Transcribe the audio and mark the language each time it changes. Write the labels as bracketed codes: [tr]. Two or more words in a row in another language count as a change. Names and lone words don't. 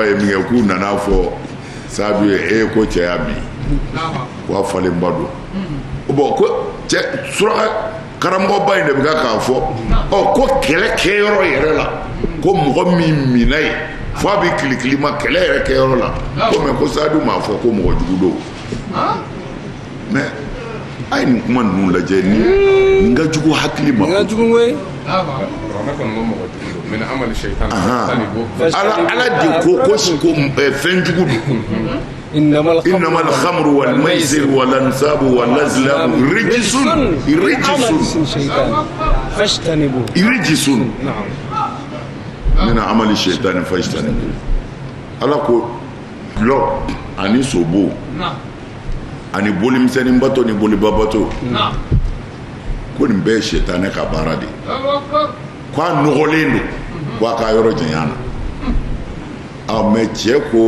[bm] ye min kɛ k'u nana fɔ Sadu ye ko cɛ y'a min ko a falenba don bon ko cɛ suraka karamɔgɔba in de bɛ k'a fɔ ko kɛlɛ kɛyɔrɔ yɛrɛ la ko mɔgɔ min minna ye fo a bɛ kilikili ma kɛlɛ yɛrɛ kɛyɔrɔ la ko mɛ ko Sadu m'a fɔ ko mɔgɔ jugu don mais a ye nin kuma ninnu lajɛ ni n ka jugu hakili ma ala de ko fɛn jugu don [ar] إنما الخمر والميسر والأنصاب والأزلام رجس من عمل الشيطان فاجتنبوه [bm] ala ko dulɔ ani sobo ani bolimisɛnnin bato ni boliba bato ko nin bɛɛ ye sɛtanɛ ka baara de ko a nɔgɔlen don ko a ka yɔrɔ janya na mais cɛ